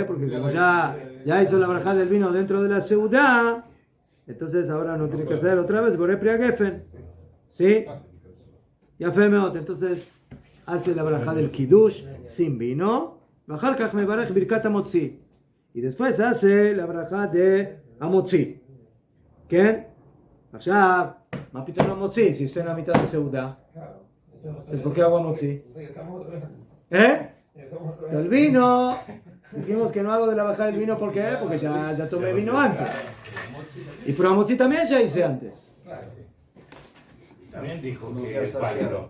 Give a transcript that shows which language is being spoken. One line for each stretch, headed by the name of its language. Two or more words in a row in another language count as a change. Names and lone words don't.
Spanish: Porque como ya hizo la braja del vino dentro de la Seudá, entonces ahora no tiene que hacer otra vez
Hebrew: בורא פרי הגפן.
Spanish: ¿Sí? Ya Femeot, entonces hace la braja del Kiddush sin vino, y después hace la braja de Amotzi. ¿Qué?
Hebrew: עכשיו, מה פתאום המוציא?
Spanish: Si estoy en la mitad de Seudá. Entonces, ¿por qué hago Amotzi? El vino, dijimos que no hago de la braja del vino, ¿por qué? Porque ya tomé vino antes. Y por Amotzi también ya hice antes. También dijo que es válido.